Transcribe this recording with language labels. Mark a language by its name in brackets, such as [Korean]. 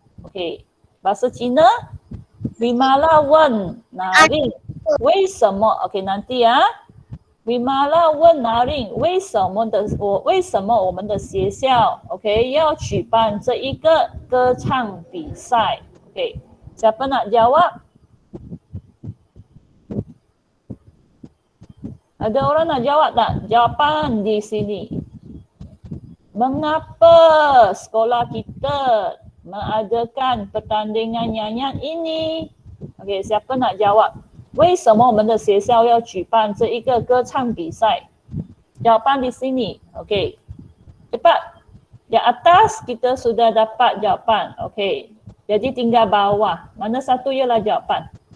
[Malay] Okey, bahasa Cina, Vimala [Chinese] 问Naring 为什么 [Malay] ？OK， nanti ya. [Chinese] Vimala 问Naring 为什么我们的学校 OK 要举办这一个歌唱比赛 ？OK， [Malay] siapa nak jawab? Ada orang nak jawab tak? Jawapan di sini. Mengapa sekolah kita mengadakan pertandingan nyanyian ini? Okey, siapa nak jawab? [Chinese] 为什么我们的学校要举办这一个歌唱比赛? [Malay] Jawapan di sini. Okey. Cepat. Di atas kita sudah dapat jawapan. Okey. Jadi tinggal bawah. Mana satu ialah jawapan?